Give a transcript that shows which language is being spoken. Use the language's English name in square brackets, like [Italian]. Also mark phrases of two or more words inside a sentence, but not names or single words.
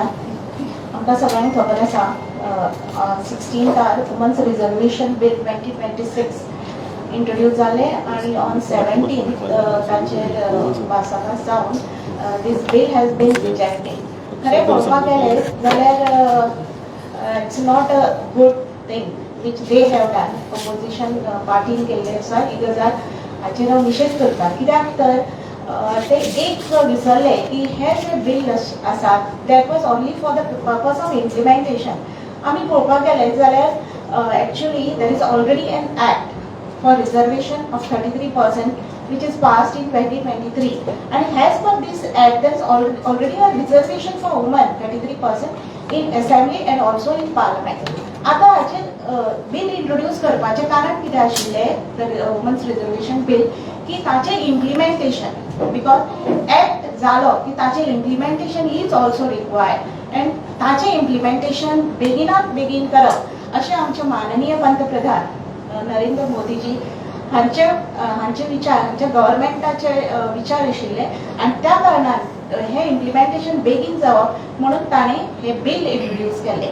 [Konkani] आमकां सगळ्यांक खबर आसा 16 वुमन्स रिजर्वेशन बिल 2026 इंट्रोड्यूस जाले आणि ऑन 17 ताचेर भासाभास जावन [English] this bill has been rejected. [Konkani] खरें पळोवपाक गेलें जाल्यार [English] it's not a good thing which they have done. [Konkani] ऑपोजिशन पार्टीन केल्ले आसा ही गजाल हाचेर हांव निशेध करता. कित्याक तर ते एक विसरले की हे जे बिल आसा [English] that was only for the purpose of implementation. [Konkani] आमी पळोवपाक गेले जाल्यार [English] actually there is already an act for reservation of 33% which is passed in 2023, and as per this act there is already a reservation for women 33% in assembly and also in parliament. [Konkani] आता हाचे बिल इंट्रोड्यूस करपाचे कारण कितें आशिल्लें वुमन्स रिजर्वेशन बिल की ताचे इम्प्लिमेंटेशन बिकॉज एक्ट जालो की ताचे इम्प्लिमेंटेशन [English] is also required and [Konkani] ताचे इम्प्लिमेंटेशन बेगिनात बेगीन करप अशें आमचे माननीय पंतप्रधान नरेंद्र मोदीजी हांचे विचार हांच्या गव्हर्मेंटाचे विचार आशिल्ले आणि त्या कारणान हे इम्प्लिमेंटेशन बेगीन जावप म्हणून ताणें हे बिल इंट्रोड्यूस केले.